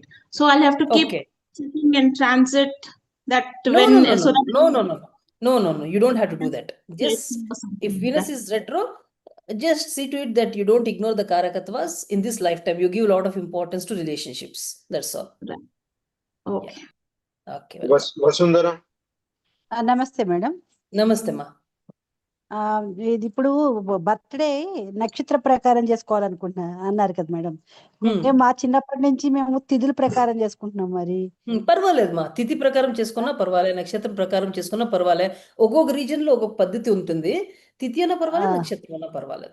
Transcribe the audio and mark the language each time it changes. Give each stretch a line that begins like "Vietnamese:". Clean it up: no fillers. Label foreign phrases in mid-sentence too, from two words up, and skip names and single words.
English: So I'll have to keep checking and transit that No. You don't have to do that. Just if Venus is retro, just see to it that you don't ignore the karakatvas in this lifetime. You give a lot of importance to relationships. That's all. Right. Okay. Yeah. Okay. Vasundhara. Namaste, madam. Namaste, ma.
Telugu: ఇది ఇప్పుడు బర్త్డే నక్షత్ర ప్రకారం చేసుకోవాలనుకుంటున్నా అన్నారు కదా మేడం. మా చిన్నప్పటి నుంచి మేము తిథుల ప్రకారం చేసుకుంటున్నాం. మరి పర్వాలేదు మా, తిథి ప్రకారం చేసుకున్నా పర్వాలేదు, నక్షత్రం ప్రకారం చేసుకున్నా పర్వాలేదు. ఒక్కొక్క రీజన్ లో ఒక్కొక్క పద్ధతి ఉంటుంది. తిథి అన్నా పర్వాలేదు, నక్షత్రం అన్నా పర్వాలేదు.